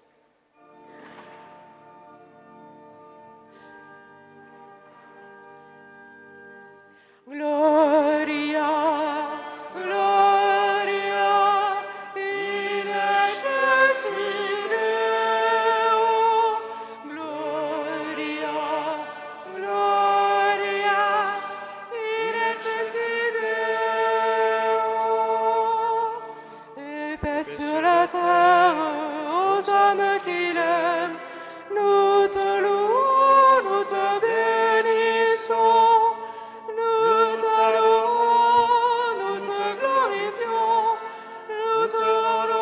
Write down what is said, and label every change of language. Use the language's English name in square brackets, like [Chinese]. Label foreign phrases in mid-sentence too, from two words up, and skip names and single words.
[Latin] Gloria, Gloria, in excelsis Deo. Gloria, Gloria, in excelsis Deo. [French] Et paix sur la terre aux hommes qu'il aime. Nous te louons, nous te bénissons. Nous t'adorons, nous te glorifions, nous te rendons